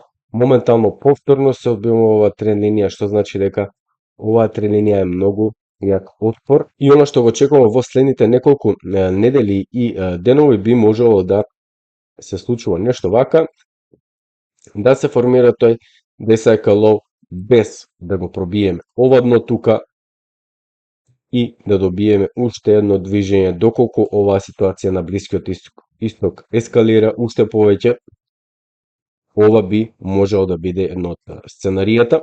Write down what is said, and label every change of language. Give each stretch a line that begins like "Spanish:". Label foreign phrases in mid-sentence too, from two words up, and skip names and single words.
Macedonian: Моментално повторно се одбиваме оваа тренд линија, што значи дека оваа тренд линија е многу јак отпор, и она што го очекуваме во следните неколку недели и денови би можело да се случува нешто вака, да се формира тој
English: day cycle low
Macedonian: без да го пробиеме ова дно тука и да добиеме уште едно движење доколку оваа ситуација на Блискиот исток ескалира уште повеќе. Ова би можело да биде едно од сценаријата.